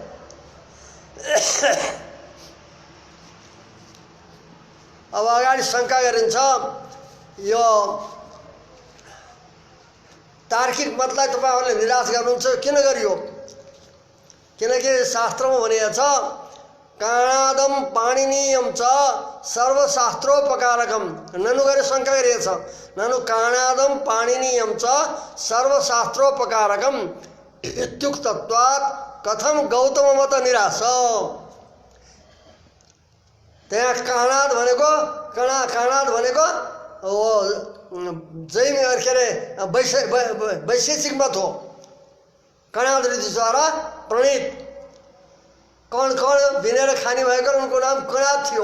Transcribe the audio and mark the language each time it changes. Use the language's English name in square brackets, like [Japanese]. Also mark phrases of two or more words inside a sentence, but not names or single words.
[Nepali] अब अगाडि शङ्का गरिन्छ, यो तार्किक मतलाई तपाईँहरूले निराश गर्नुहुन्छ, किन गरियो? किनकि शास्त्रमा भनिएको छ [Sanskrit] काणादम पाणिनीयम च सर्वशास्त्रोपकारकम। [Nepali] ननु गरे शङ्का गरिएको छ, [Sanskrit] ननु काणादम पाणिनीयम च सर्वशास्त्रोपकारकम इत्युक्तत्वात् कथम गौतम मत निराश। [Nepali] त्यहाँ काणाद भनेको काणाद भनेको जैन के अरे वैशेषिक मत हो। कणाद ऋषिद्वारा प्रणीत कण कण बिनेर खाने भएको उनको नाम कणाद थियो।